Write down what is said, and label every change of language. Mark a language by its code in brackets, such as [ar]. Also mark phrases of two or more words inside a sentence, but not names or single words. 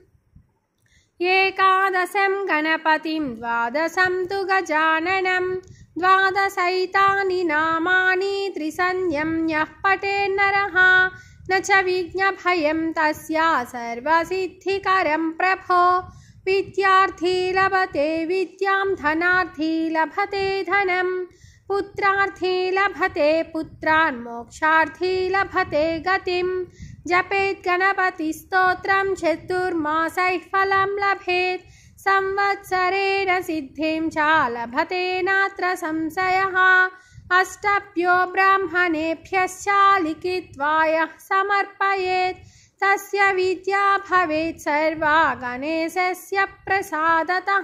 [sa] ఏకాదశం గణపతిం ద్వాదశం తు గజాననం ద్వాదశైతాని నామాని త్రిసంధ్యం యః పఠేన్నరః న చ విఘ్నభయం తస్య సర్వసిద్ధికరం ప్రభో. विद्यार्थी लभते विद्यां धनार्थी लभते धनं पुत्रार्थी लभते पुत्रान् मोक्षार्थी लभते गतिं जपेत् गणपतिस्तोत्रं चतुर्मासैः फलं लभेत् संवत्सरेण सिद्धिं च लभते नात्र संशयः अष्टभ्यो ब्राह्मणेभ्यश्च लिखित्वा यः समर्पयेत् तस्य विद्या भवेत् सर्वा गणेशस्य प्रसादतः।